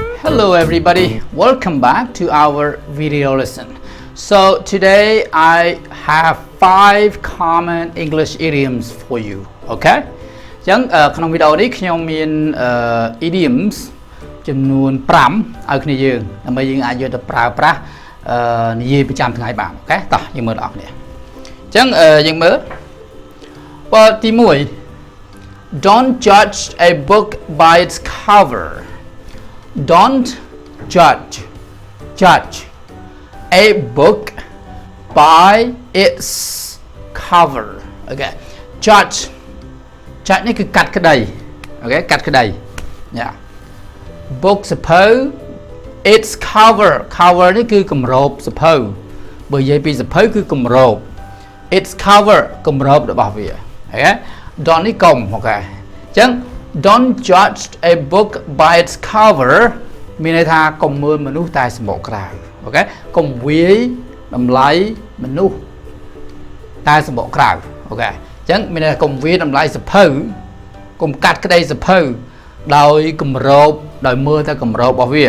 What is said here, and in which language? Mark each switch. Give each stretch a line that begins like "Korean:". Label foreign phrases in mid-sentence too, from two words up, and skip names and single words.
English: Hello everybody, welcome back to our video lesson. So today I have 5 common English idioms for you, okay?
Khmer: ចឹងក្នុងវីដេអូនេះខ្ញុំមាន idioms ចំនួន 5 ឲ្យគ្នាយើងដើម្បីយើងអាចយកទៅប្រើប្រាស់និយាយប្រចាំថ្ងៃបានអូខេតោះយើងមើលបងប្អូនអញ្ចឹងយើងមើលទី1
English: Don't judge a book by its cover. Don't judge a book by its cover.
Khmer: Okay. Judge នេះគឺកាត់ក្តីអូខេកាត់ក្តី Yeah. Book សភៅ
English: its cover
Khmer: នេះគឺគម្របសភៅបើនិយាយពីសភៅគឺគម្រប
English: its cover
Khmer: គម្របរបស់វាអូខេ Don't នេះកុំអូខេអញ្ចឹង
English: Don't judge a book by its cover
Khmer: មានន័យថាកុំមើលមនុស្សតែសម្បកក្រៅ អូខេកុំវាយតម្លៃមនុស្សតែសម្បកក្រៅអូខេអញ្ចឹងមានន័យថាកុំវាយតម្លៃសភៅកុំកាត់ក្តីសភៅដោយគម្របដោយមើលតែគម្របរបស់វា